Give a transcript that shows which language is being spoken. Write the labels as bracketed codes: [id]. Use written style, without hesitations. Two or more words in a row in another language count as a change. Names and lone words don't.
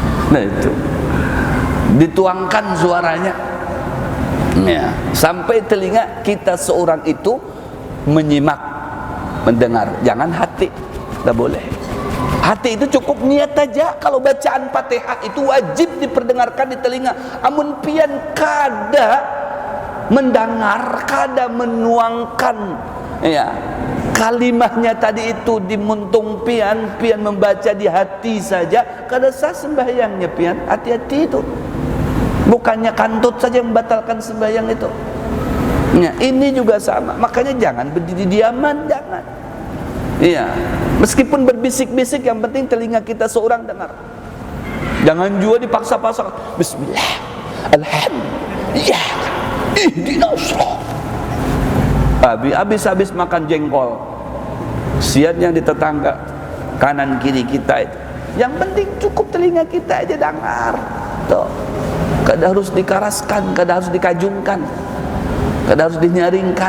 [id] Nah itu dituangkan suaranya ya, sampai telinga kita seorang itu menyimak, mendengar. Jangan hati, tidak boleh. Hati itu cukup niat aja. Kalau bacaan Fatihah itu wajib diperdengarkan di telinga. [bjn] Amun pian kada mendengar, kada menuangkan ya kalimahnya tadi itu di muntung pian membaca di hati saja, kada sah sembahyangnya pian. [id] Hati-hati itu. Bukannya kantut saja yang membatalkan sembahyang itu. Ya, ini juga sama. Makanya jangan berdiri diaman, jangan. Iya, meskipun berbisik-bisik, yang penting telinga kita seorang dengar. Jangan juga dipaksa-paksa. [ar] بسم الله، الحمد لله، اهدنا الصراط. [id] Habis makan jengkol, sian yang di tetangga kanan kiri kita itu. Yang penting cukup telinga kita aja dengar. Tuh, [bjn] kada harus dikaraskan, kada harus dikajungkan, kada harus dinyaringkan.